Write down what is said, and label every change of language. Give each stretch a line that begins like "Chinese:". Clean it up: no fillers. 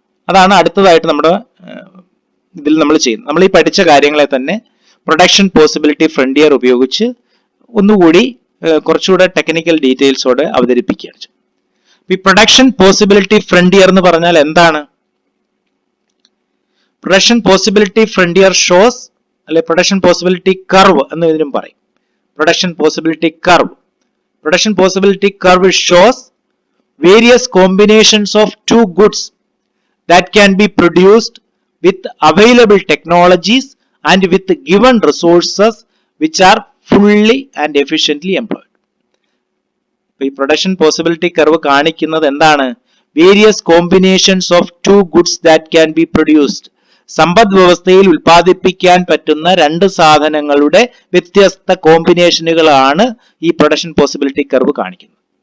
Malayalam: അതാണ് അടുത്തതായിട്ട് നമ്മുടെ ഇതിൽ നമ്മൾ ചെയ്യുന്നത്. നമ്മൾ ഈ പഠിച്ച കാര്യങ്ങളെ തന്നെ പ്രൊഡക്ഷൻ പോസിബിലിറ്റി ഫ്രണ്ടിയർ ഉപയോഗിച്ച് ഒന്നുകൂടി കുറച്ചുകൂടെ ടെക്നിക്കൽ ഡീറ്റെയിൽസോടെ അവതരിപ്പിക്കുകയാണ്. ഈ പ്രൊഡക്ഷൻ പോസിബിലിറ്റി ഫ്രണ്ടിയർ എന്ന് പറഞ്ഞാൽ എന്താണ്? പ്രൊഡക്ഷൻ പോസിബിലിറ്റി ഫ്രണ്ടിയർ ഷോസ്, അല്ലെ പ്രൊഡക്ഷൻ പോസിബിലിറ്റി കർവ് എന്ന് ഇതിനും പറയും.
English: Production possibility curve, production possibility curve shows various combinations of two goods that can be produced with available technologies and with given resources which are fully and efficiently employed.
Malayalam: ഈ production possibility curve കാണിക്കുന്നത് എന്താണ്?
English: various combinations of two goods that can be produced,
Malayalam: സമ്പദ് വ്യവസ്ഥയിൽ ഉൽപ്പാദിപ്പിക്കാൻ പറ്റുന്ന 2 സാധനങ്ങളുടെ വ്യത്യസ്ത കോമ്പിനേഷനുകളാണ് ഈ പ്രൊഡക്ഷൻ പോസിബിലിറ്റി കർവ് കാണിക്കുന്നത്.